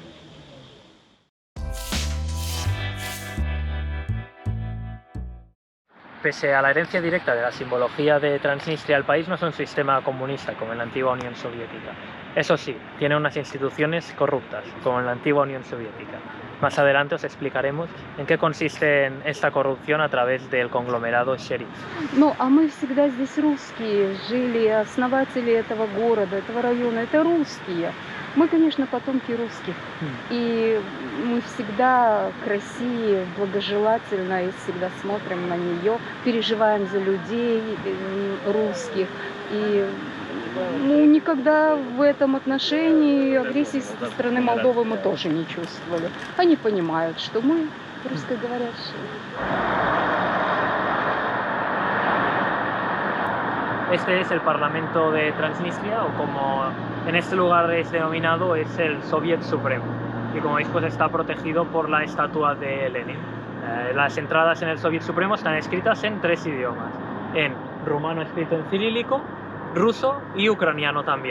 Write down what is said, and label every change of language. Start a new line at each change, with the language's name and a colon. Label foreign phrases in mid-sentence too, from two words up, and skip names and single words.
Spanish: Pese a la herencia directa de la simbología de Transnistria, el país no es un sistema comunista como en la antigua Unión Soviética. Eso sí, tiene unas instituciones corruptas, como en la antigua Unión Soviética. Más adelante os explicaremos en qué consiste esta corrupción a través del conglomerado Шериф.
Russian: Ну, а мы всегда здесь русские, жили, основатели этого города, этого района, это русские. Мы, конечно, потомки русских, и мы всегда к России благожелательно и всегда смотрим на нее, переживаем за людей русских, и никогда в этом отношении агрессии со стороны Молдовы мы тоже не чувствовали. Они понимают, что мы русскоговорящие.
Spanish: Este es el Parlamento de Transnistria, o como en este lugar es denominado, es el Soviet Supremo. y como veis pues está protegido por la estatua de Lenin. Las entradas en el Soviet Supremo están escritas en 3 idiomas, en rumano escrito en cirílico, ruso y ucraniano también.